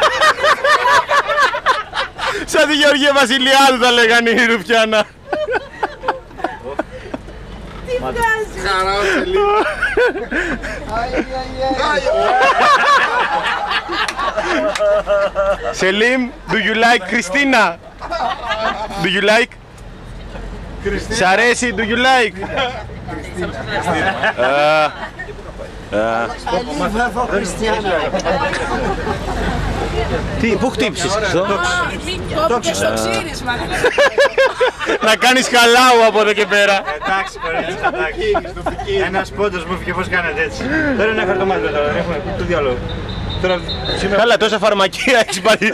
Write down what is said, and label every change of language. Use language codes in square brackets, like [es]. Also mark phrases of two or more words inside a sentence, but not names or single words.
[el] Σαν τη Γεωργία Βασιλιάδου θα λέγανε η Ρουφιάνα. Τι βγάζει. Χαρά ο Σελίμ. Σελίμ, [en] do you like Christina? Do you like? [el] Σ' αρέσει, [en] do you like? I leave her for Christiana. [el] Τι, πού χτύπησες, Χριστό? Κόπηκε στο ξύρισμα. Να κάνεις χαλάου από εδώ και πέρα. Εντάξει, κορίτσι, εντάξει. Ένας πόντος μου έφυγε, πώς κάνετε έτσι. Τώρα είναι ένα χαρτομάτι τώρα, έχουμε το διάλογο. Καλά, τόσα φαρμακεία έχεις πάρει.